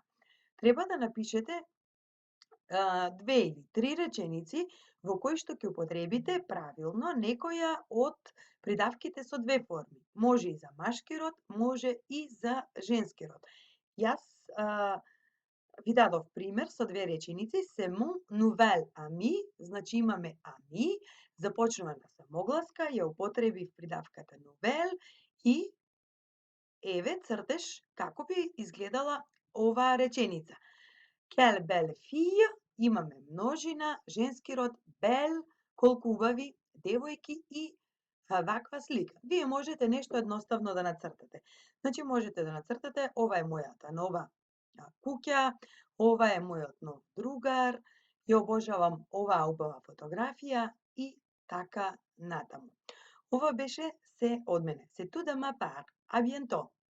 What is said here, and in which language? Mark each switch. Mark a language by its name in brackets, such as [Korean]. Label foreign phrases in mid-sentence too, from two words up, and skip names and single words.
[Macedonian] Треба да напишете две или три реченици во кои што ќе употребите правилно некоја од придавките со две форми. Може и за машки род, може и за женски род. Јас ви дадов пример со две реченици. [French] C'est mon nouvel ami, [Macedonian] значи имаме ами, започнува на самогласка, ја употребив придавката nouvelle и еве цртеш како би изгледала оваа реченица. [French] Quelle belle fille, [Macedonian] имаме множина, женски род, belle, колку убави девојки и ваква слика. Вие можете нешто едноставно да нацртате. Значи можете да нацртате ова е мојата нова куќа, ова е мојот нов другар, ја обожавам оваа убава фотографија и така натаму. Ова беше се од мене. [French] C'est tout de ma part. À bientôt.